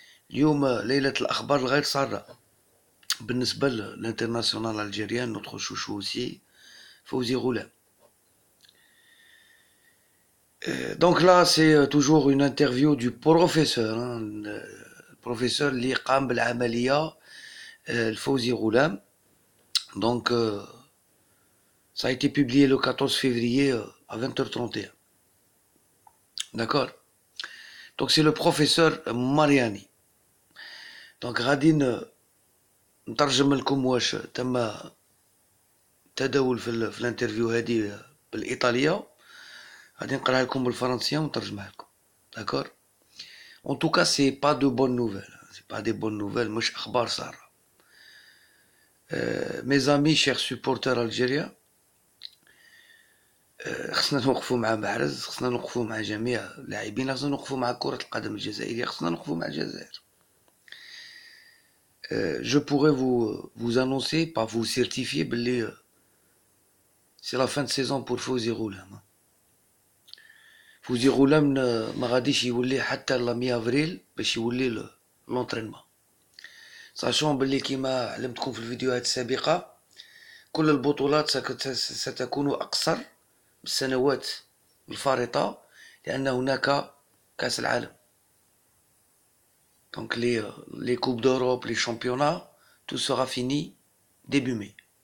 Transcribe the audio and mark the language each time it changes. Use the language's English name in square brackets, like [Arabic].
[Arabic] اليوم ليلة الأخبار الغير سارة بالنسبة للانترناسيونال الجيريان [French] notre chouchou aussi [Arabic] Fawzi Ghoulam. [French] Donc là c'est toujours une interview du professeur, le professeur [Arabic] اللي قام بالعملية الفوزي غولام. [French] Donc ça a été publié le 14 février à 20h31. D'accord. Donc c'est le professeur Mariani. [Arabic] Donc غادي نترجم لكم واش تم تداول في الانترفيو هذه بالايطاليه، غادي نقراها لكم بالفرنسيه ونترجمها لكم. [French] داكور. En tout cas c'est pas de bonnes nouvelles, c'est pas des bonnes nouvelles، [Arabic] مش اخبار ساره. [French] mes amis chers supporters algériens، [Arabic] خصنا نوقفوا مع محرز، خصنا نوقفوا مع جميع اللاعبين، خصنا نوقفوا مع كرة القدم الجزائرية، خصنا نوقفوا مع الجزائر. [French] Je pourrais vous annoncer, pas vous certifier, c'est la fin de saison pour Fawzi Ghoulam. [Arabic] Fawzi Ghoulam ما غاديش يولي حتى ل 100 افريل باش يولي لونطرينمون. ساشون باللي كيما علمتكم في الفيديوهات السابقة كل البطولات ستكون أقصر بالسنوات الفارطة لأن هناك كأس العالم. [French] Donc les coupes d'Europe, les championnats, tout sera fini début mai.